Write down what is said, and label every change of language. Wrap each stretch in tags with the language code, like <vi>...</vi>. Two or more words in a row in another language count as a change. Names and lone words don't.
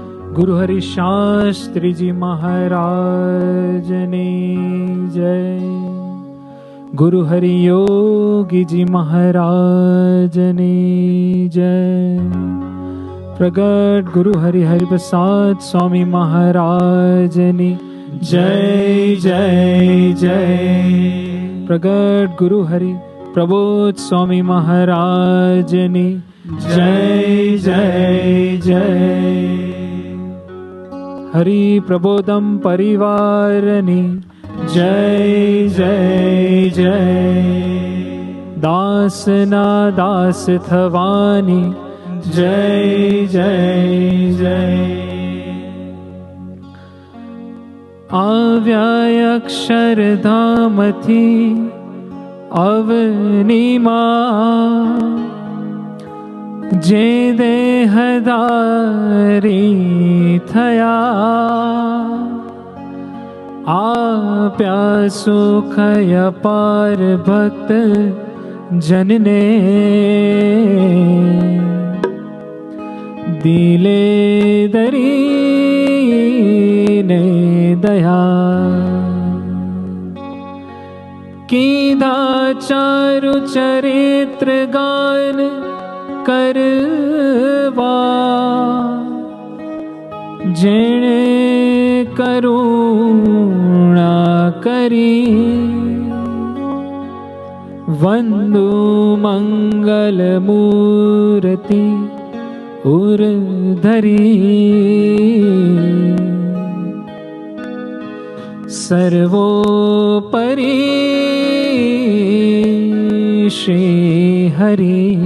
<gu>ગુરુ હરિ શાસ્ત્રી જી મહારાજ ને જય। ગુરુ હરિ યોગી જી મહારાજ ને જય। પ્રગટ ગુરુ હરિ હરિ પ્રસાદ સ્વામી મહારાજ ને જય જય જય। પ્રગટ ગુરુ હરિ પ્રબોધ સ્વામી મહારાજ ને જય જય જય। હરિ પ્રબોધમ પરિવારની જય જય જય। દાસના દાસ થવાની જય જય જય। આવ્યા અક્ષરધામથી અવનીમાં જે દેહધારી થયા આપ્યા સુખ અપાર ભક્ત જનને દિલે દરી દયા કીધા ચારુ ચરિત્ર ગાન કરવા જેણે કરુણા કરી વંદુ મંગલ મૂર્તિ ઉર્ધરી સર્વોપરિ શ્રી હરિ</gu>